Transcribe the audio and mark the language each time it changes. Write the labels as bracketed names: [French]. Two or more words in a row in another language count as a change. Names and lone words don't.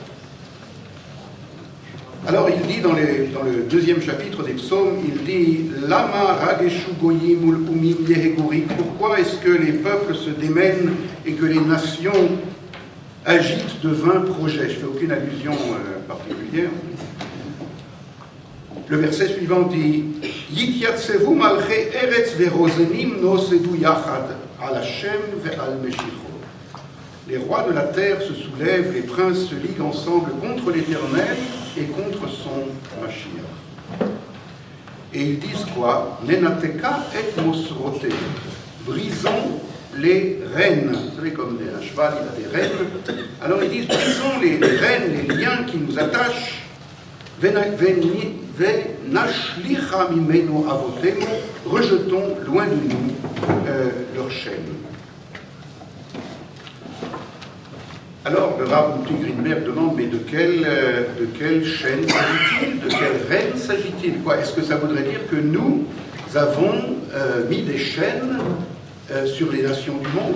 [French] Alors il dit dans le 2e chapitre des psaumes, il dit « [Hebrew] למה רגשו גוים ולאמים יהגו ריק [French] » Pourquoi est-ce que les peuples se démènent et que les nations agitent de vains projets? Je ne fais aucune allusion particulière. Le verset suivant dit [Hebrew] יתיצבו מלכי ארץ ורוזנים נוסדו יחד על השם ועל משיחו. [French] Les rois de la terre se soulèvent, les princes se liguent ensemble contre l'Éternel et contre son Mashiach. Et ils disent quoi? [Hebrew] ננתקה את מוסרותימו. [French] Brisons les rênes. Vous savez, comme un cheval, il a des rênes. Alors ils disent brisons les rênes, les liens qui nous attachent. [Hebrew] ונשליכה ממנו עבותימו, [French] rejetons loin de nous leur chaîne. Alors, le Rav Mouti Greenberg demande, mais de quelle chaîne s'agit-il? De quelle reine s'agit-il? Est-ce que ça voudrait dire que nous avons mis des chaînes sur les nations du monde?